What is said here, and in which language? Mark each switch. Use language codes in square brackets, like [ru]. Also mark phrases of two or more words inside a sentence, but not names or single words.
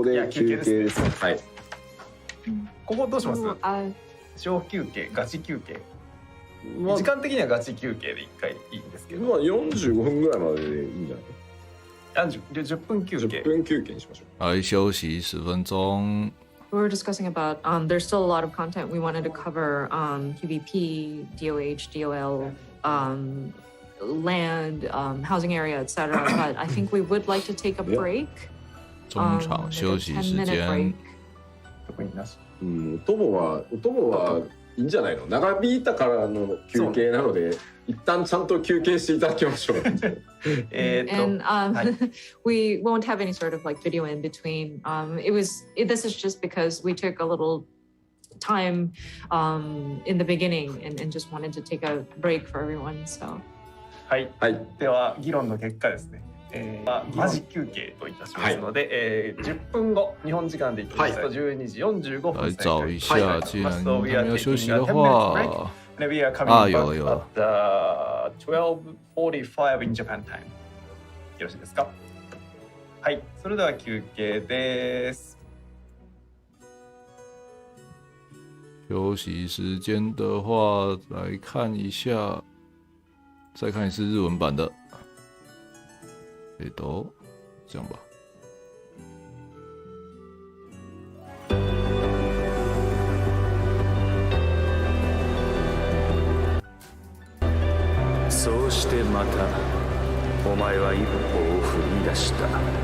[ja] ここで休憩です。はい。ここどうします？小休憩、ガチ休憩。まあ時間的にはガチ休憩で1回いいんですけど、まあ45分ぐらいまででいいんじゃない 10分休憩。 10分休憩にしましょう。 [zh] 来休息10分钟。 [en] We were discussing about there's still a lot of content we wanted to cover PvP, DOH, DOL, land, housing area, etc. But I think we would like to take a break. [zh] 中场休息时 [en] 10-minute [zh] 间 [en] break.。 [ja] 特になし。お供はいいんじゃないの？長引いたからの休憩なので、一旦ちゃんと休憩していただきましょう。 [en] And we won't have any sort of like video in between. This is just because we took a little time in the beginning and just wanted to take a break for everyone. So. [ja] はい。では議論の結果ですね。マジ休憩といたしますので、10分後日本時間でいきますと12時45分 [zh] 来找一下，既然还没有休息的话，有了。 [en] 12:45 in Japan time。 [ja] よろしいですか？はい、それでは休憩です。 [zh] 休息时间的话，来看一下，再看一次日文版的。这样吧。 [ja] そうしてまたお前は一歩を踏み出した。